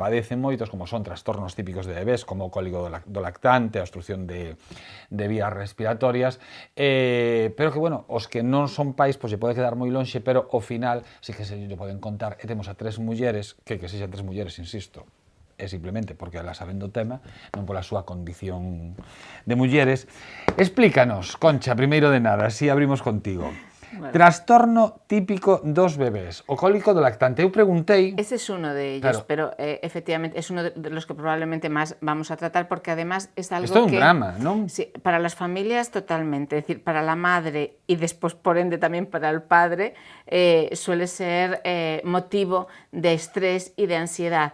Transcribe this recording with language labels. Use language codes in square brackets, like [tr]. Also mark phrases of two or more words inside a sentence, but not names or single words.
[gl] padecen moitos, como son trastornos típicos de bebés, como o cólico do lactante, a obstrucción de vías respiratorias, pero que, bueno, os que non son pais, pois lle pode quedar moi lonxe, pero ao final sí que se lle poden contar, e temos a tres mulleres, que sexan tres mulleres, insisto, é simplemente porque elas saben do tema, non pola súa condición de mulleres. Explícanos, Concha, primeiro de nada, así abrimos contigo. Bueno. Trastorno típico dos bebés, o cólico do lactante. Eu preguntei... [es] Ese es uno de ellos, claro. Pero efectivamente es uno de los que probablemente más vamos a tratar, porque además es algo [gl] Esto é un drama, non? [es] Sí, para las familias totalmente, es decir, para la madre y después por ende también para el padre, suele ser motivo de estrés y de ansiedad.